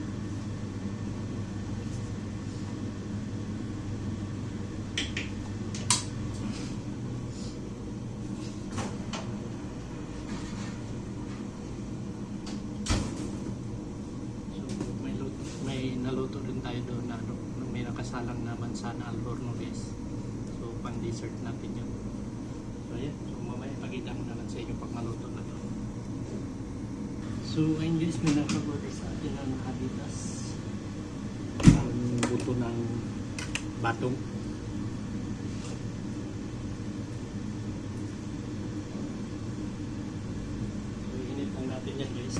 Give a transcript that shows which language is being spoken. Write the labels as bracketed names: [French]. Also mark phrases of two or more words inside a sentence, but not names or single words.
[Filipino] So may naluto rin tayo doon na may nakasalang na [Spanish] manzana al horno [Filipino] guys. Pang dessert natin yun. So ayan, so mamaya pakita ko naman sa inyo pag maluto na to. So ayun guys, may nag-order sa atin ng Adidas, ang buto ng batong. So init lang natin yan guys.